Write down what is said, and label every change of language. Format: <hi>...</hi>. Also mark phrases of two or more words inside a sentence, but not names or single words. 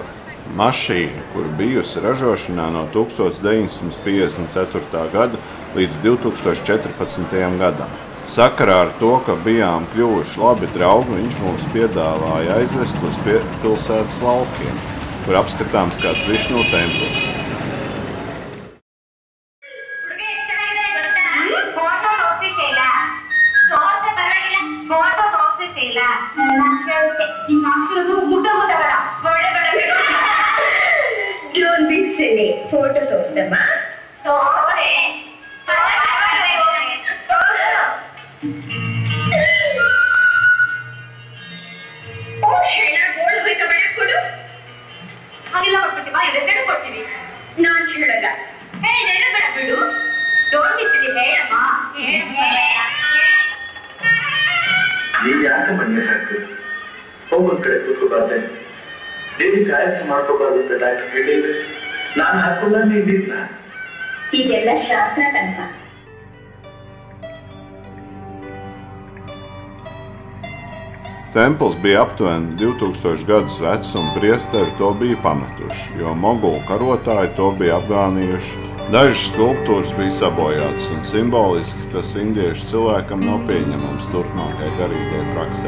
<lv>Mašīna, kura bijusi ražošanā no 1954. gada līdz 2014. gadam. Sakarā ar to, ka bijām kļuvuši labi draugi, viņš mums piedāvāja aizvest uz pilsētas laukiem, kur apskatāms kāds Višnu templis.</lv> <en>Don't be silly.</en> <kn>Photo ತೋರಿಸಮ್ಮ. ತೋರೆ. ಓ ಶೈಲಾ ಗೋಲ್ಡ್ ಹೋಯ್ತು ಬೇಡ ಕೊಡು. ಹಾಗೆಲ್ಲ ಮಾಡ್ಬಿಟ್ಟಿವಾ ಇದೆಲ್ಲ ಕೊಡ್ತೀವಿ. ನಾನು ಹೇಳಲ್ಲ. ನೆನಪು ಬೇಡ ಬಿಡು.</kn> <en>don't be silly</en> <kn>ಹೇಳಮ್ಮ. ನೀವು ಯಾಕೆ ಮನೆ ಹಾಕು ಹೋಗೊಂದು ಕಡೆ ಕೂತ್ಕೋಬಾರ್ದೆ ದೇವಿ ಕಾಯಕ ಮಾಡ್ಕೋಬಾರ್ದು ಅಂತ ಡಾಕ್ಟರ್ ಹೇಳಿದ್ರೆ ನಾನು ಹಾಕೊಂಡ ನೀಡಿದ್ನ ಇದೆಲ್ಲ ಶಾಸ್ತ್ರ ಕಣ್ಣ.</kn> <lv>Templis bija aptuveni 2000 gadus vecs un priesteri to bija pametuši, jo mogulu karotāji to bija apgānījuši. Dažas skulptūras bija sabojātas un simboliski tas indiešu cilvēkam nav pieņemams turpmākai garīgai praksē.</lv>